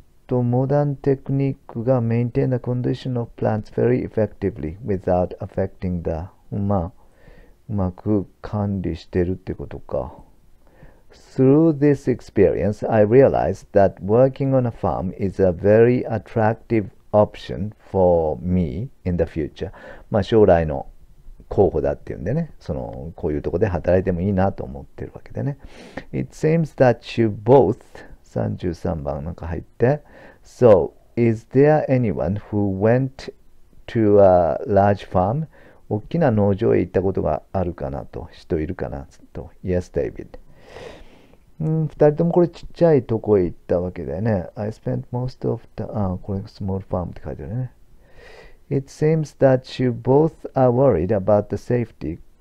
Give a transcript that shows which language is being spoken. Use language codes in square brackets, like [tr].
[ja] モダンテクニックが [en] maintain the condition of plants very effectively without affecting the [ja] まあうまく管理してるってことか。 [en] Through this experience, I realized that working on a farm is a very attractive option for me in the future. [ja] まあ将来の候補だっていうんでね、こういうとこで働いてもいいなと思ってるわけでね。 [en] It seems that you both [ja] 33番なんか入って、 [en] So, is there anyone who went to a large farm? [ja] 大きな農場へ行ったことがあるかなと、人いるかなと。 [en] Yes, David. [ja] 二人ともこれちっちゃいとこへ行ったわけだよね。 [en] I spent most of the... [ja] これ small farm って書いてあるね。 [en] It seems that you both are worried about the safety.